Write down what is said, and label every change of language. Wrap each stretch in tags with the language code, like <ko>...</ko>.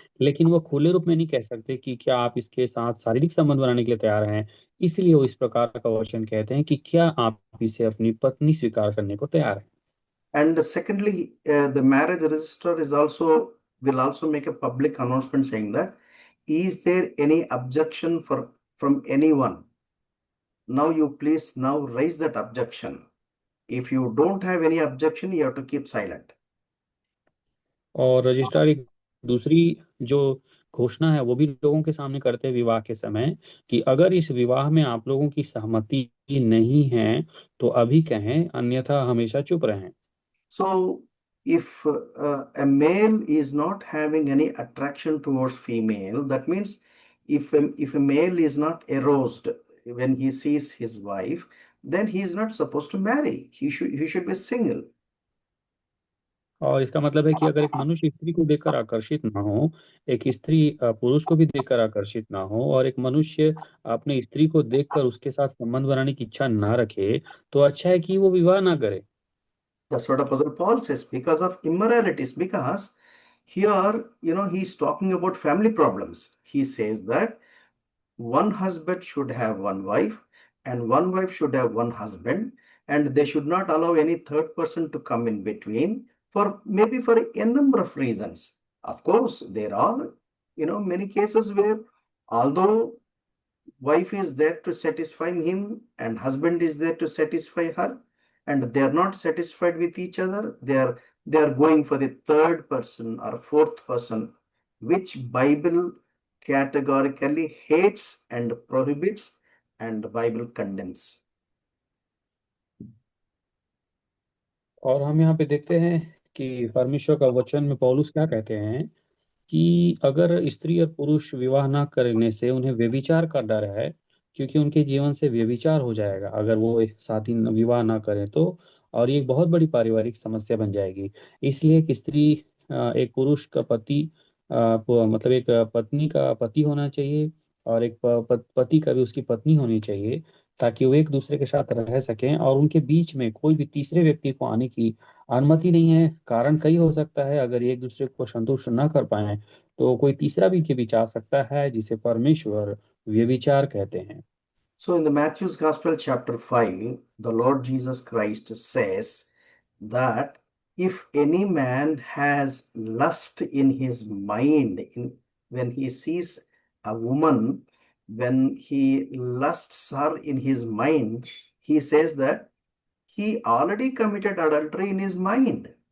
<hi>लेकिन वो खुले रूप में नहीं कह सकते कि क्या आप इसके साथ शारीरिक संबंध बनाने के लिए तैयार हैं। इसलिए वो इस प्रकार का वचन कहते हैं कि क्या आप इसे अपनी पत्नी स्वीकार करने को तैयार हैं।</hi> <en>And secondly, the marriage registrar will also make a public announcement saying that, is there any objection from anyone? Now you please now raise that objection. If you don't have any objection, you have to keep silent.</en> <hi>और registrar एक दूसरी जो घोषणा है वो भी लोगों के सामने करते हैं विवाह के समय कि अगर इस विवाह में आप लोगों की सहमति नहीं है तो अभी कहें, अन्यथा हमेशा चुप रहें।</hi> <en>So if a male is not having any attraction towards female, that means if a male is not aroused when he sees his wife, then he is not supposed to marry. He should be single.</en> <hi>और इसका मतलब है कि अगर एक मनुष्य स्त्री को देखकर आकर्षित ना हो, एक स्त्री पुरुष को भी देखकर आकर्षित ना हो, और एक मनुष्य अपने स्त्री को देखकर उसके साथ संबंध बनाने की इच्छा ना रखे, तो अच्छा है कि वो विवाह ना करे।</hi> <en>That's what Apostle Paul says, because of immoralities, because here, he's talking about family problems. He says that one husband should have one wife and one wife should have one husband, and they should not allow any third person to come in between for maybe for a number of reasons. Of course, there are, many cases where although wife is there to satisfy him and husband is there to satisfy her, and they are not satisfied with each other, they are going for the third person or fourth person, which Bible categorically hates and prohibits, and Bible condemns.</en> <hi>और हम यहाँ पे देखते हैं कि परमेश्वर का वचन में पौलुस क्या कहते हैं कि अगर स्त्री और पुरुष विवाह ना करने से उन्हें व्यभिचार का डर है, क्योंकि उनके जीवन से व्यभिचार हो जाएगा अगर वो एक साथी विवाह ना करें तो। और ये एक बहुत बड़ी पारिवारिक समस्या बन जाएगी। इसलिए एक स्त्री एक पुरुष का पति मतलब एक पत्नी का पति होना चाहिए, और एक पति का भी उसकी पत्नी होनी चाहिए, ताकि वो एक दूसरे के साथ रह सकें और उनके बीच में कोई भी तीसरे व्यक्ति को आने की अनुमति नहीं है। कारण कई हो सकता है, अगर ये एक दूसरे को संतुष्ट न कर पाए तो कोई तीसरा भी के बीच आ सकता है, जिसे परमेश्वर व्यभिचार कहते हैं।</hi> <en>So in the Matthew's Gospel, chapter 5, the Lord Jesus Christ says that if any man has lust in his mind, when he sees a woman, when he lusts her in his mind, he says that he already committed adultery in his mind.</en>